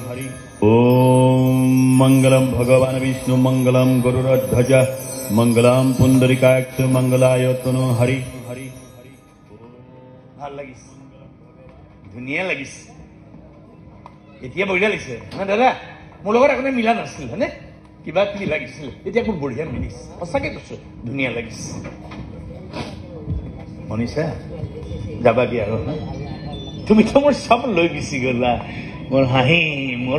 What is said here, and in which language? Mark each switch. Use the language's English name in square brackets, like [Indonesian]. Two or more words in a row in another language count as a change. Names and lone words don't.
[Sanskrit] ओम मंगलम भगवान विष्णु मंगलम गरुड़ध्वज मंगलम पुंडरीकाक्ष मंगलाय तनु हरि हरि [Assamese] ভাল লাগিছে ধুনীয়া লাগিছে এতিয়া বঢ়িয়া লাগিছে না দাদা মোৰ লগত একোনে মিলা নাছিল হয়নে কিবা কি লাগিছিল এতিয়া খুব বঢ়িয়া মিলিছে সঁচাকে কৈছো ধুনীয়া লাগিছে মনিষা যাবা দিয়া আৰু তুমি তো মোৰ সব লৈ গুচি গলা মোৰ হাঁহি মোৰ